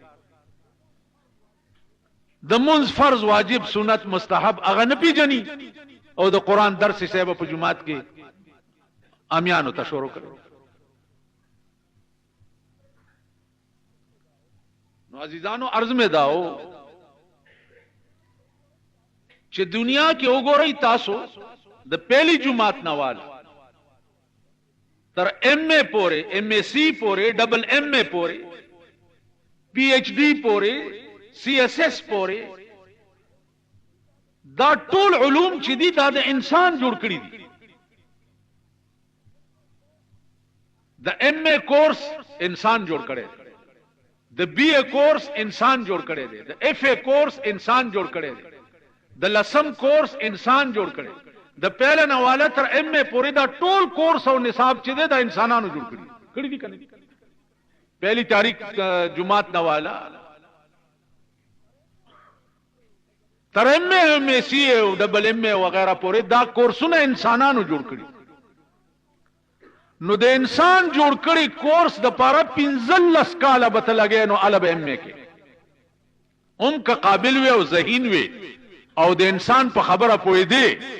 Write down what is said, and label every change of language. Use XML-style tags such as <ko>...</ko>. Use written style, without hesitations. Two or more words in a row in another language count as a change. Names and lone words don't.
<ps>د منځ فرض واجب سنت مستحب هغه نه پیژني او د قرآن درس صاحب په جمعات کې امیانو ته شروع کړو. نو عزیزانو عرض میں داو چې دنیا کې وګورئ تاسو د پہلی جمعات نوال تر ایم اے پورے، ایم اے سی پورے، ڈبل ایم اے پورے، پی ایچ ڈی پورے، سی ایس ایس پورے، دا ټول علوم چې دي دا د انسان جوړ کړی دي. د ایم اے کورس انسان جوړ کړی دی، د بی اے کورس انسان جوړ کړی دی، د ایف اے کورس انسان جوړ کړی دی، د لسم کورس انسان جوړ کړی، د پہله نواله تر ایم اے پورې دا ټول کورس او نصاب چې دی دا انسانانو جوړ کړی دي کنه. پہلی تاریخ جمعات نواله تر ایم اے سی او ڈبل ایم اے وغیرہ پورې دا کورسونه انسانانو جوړ کړی. نو د انسان جوړ کړی کورس د پاره 15 کاله به ته لګې نو الب ایم اے کې هم که قابل وي او ذهین وي او د انسان په خبره پوي دی.</ps>